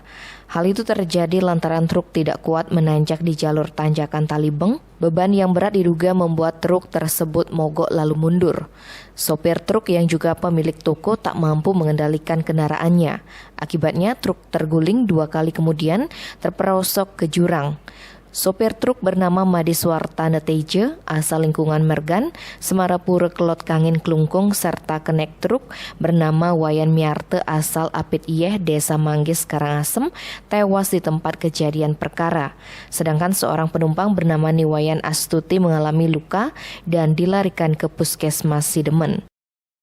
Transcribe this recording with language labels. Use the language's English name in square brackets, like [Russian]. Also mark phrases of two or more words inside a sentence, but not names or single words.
[Indonesian] Hal itu terjadi lantaran truk tidak kuat menanjak di jalur Tanjakan Talibeng. Beban yang berat diduga membuat truk tersebut mogok lalu mundur. Sopir truk yang juga pemilik toko tak mampu mengendalikan kendaraannya. Akibatnya truk terguling 2 kali kemudian terperosok ke jurang. Sopir truk bernama Madiswarta Neteje, asal lingkungan Mergan, Semarapura Kelot Kangin Klungkung, serta kenek truk bernama Wayan Miarte, asal Apit Iyeh, Desa Manggis, Karangasem, tewas di tempat kejadian perkara. Sedangkan seorang penumpang bernama Niwayan Astuti mengalami luka dan dilarikan ke Puskesmas Sidemen.